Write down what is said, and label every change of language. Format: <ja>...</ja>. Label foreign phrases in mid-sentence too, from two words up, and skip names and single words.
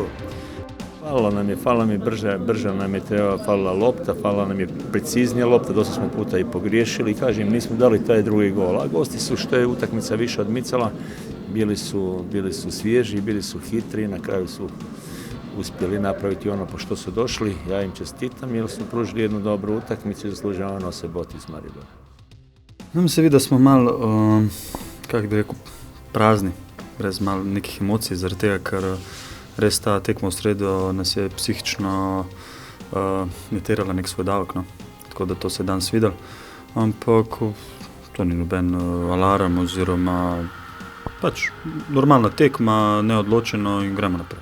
<hr>Falilo nam je brže nam je falila lopta, falila nam je preciznija lopta, dosta smo puta i pogriješili. Kažem, nismo dali taj drugi gol, a gosti su što je utakmica više odmicala, bili su svježi, bili su hitri, na kraju su uspjeli napraviti ono po što su došli. Ja im čestitam jer su pružili jednu dobru utakmicu i zaslužavaju nose bot iz Maribora.</hr> <sl>Nam se vidi da smo malo, kako bi rekel, prazni, brez malo nekih emocij, zaradi tega, ker res ta tekma v sredo nas je psihično terala nek svoj davek, no. Tako da to se je danes videl. Ampak to ni noben alarm oziroma pač normalna tekma, neodločeno in gremo naprej.</sl>